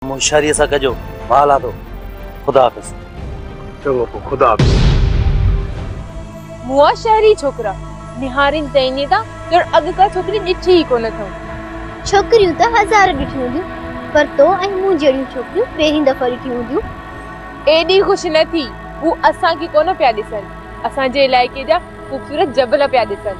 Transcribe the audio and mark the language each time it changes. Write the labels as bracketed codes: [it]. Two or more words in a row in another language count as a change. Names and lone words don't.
[sd] होशियारी सा कजो माला तो खुदा हाफिज। चलो खुदा हाफिज। मुआ शहरी छोकरा निहारिन तैनी ता जड़ अग का छोकरी डिठी ही कोन थो। छोकरियों तो हजार डिठियूं दियूं पर तो ऐं मूं जड़ियूं छोकरियों पहिरीं दफा डिठियूं दियूं। एडी खुश न थी वो असा की कोन पिया दिसन असा जे इलाके जा खूबसूरत जबल पिया दिसन।